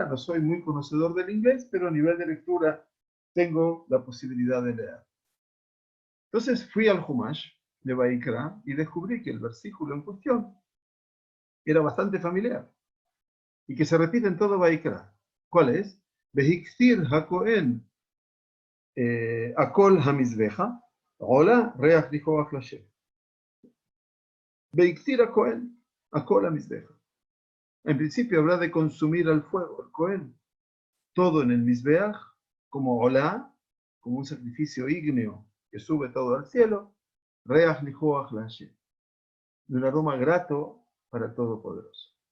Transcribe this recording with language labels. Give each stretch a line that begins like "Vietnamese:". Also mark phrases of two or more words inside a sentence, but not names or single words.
Spanish: No soy muy conocedor del inglés, pero a nivel de lectura tengo la posibilidad de leer. Entonces fui al Humash de Vayikra y descubrí que el versículo en cuestión era bastante familiar y que se repite en todo Vayikra. ¿Cuál es?
Hebrew: והקטיר הכהן הכל המזבחה עולה ריח ניחוח לה. והקטיר הכהן הכל המזבחה.
Spanish: En principio habla de consumir al fuego, el Cohen, todo en el Mizbeach, como hola, como un sacrificio ígneo que sube todo al cielo,
Hebrew: ריח ניחוח לה,
Spanish: de un aroma grato para el Todopoderoso.